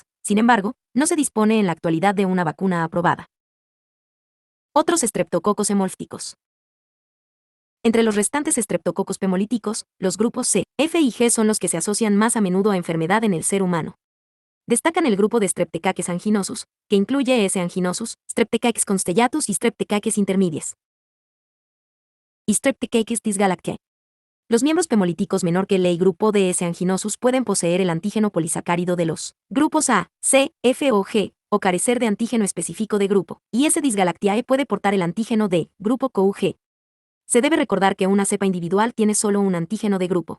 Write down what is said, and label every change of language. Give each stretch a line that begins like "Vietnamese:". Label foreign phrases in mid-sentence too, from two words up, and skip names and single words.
Spanish: Sin embargo, no se dispone en la actualidad de una vacuna aprobada. Otros estreptococos hemolíticos. Entre los restantes estreptococos hemolíticos, los grupos C, F y G son los que se asocian más a menudo a enfermedad en el ser humano. Destacan el grupo de Streptococcus anginosus, que incluye S. anginosus, Streptococcus constellatus y Streptococcus intermedius. Y Streptococcus dysgalactiae. Los miembros hemolíticos menor que el grupo de S. anginosus pueden poseer el antígeno polisacárido de los grupos A, C, F o G, o carecer de antígeno específico de grupo, y S. dysgalactiae puede portar el antígeno de grupo COUG. Se debe recordar que una cepa individual tiene solo un antígeno de grupo.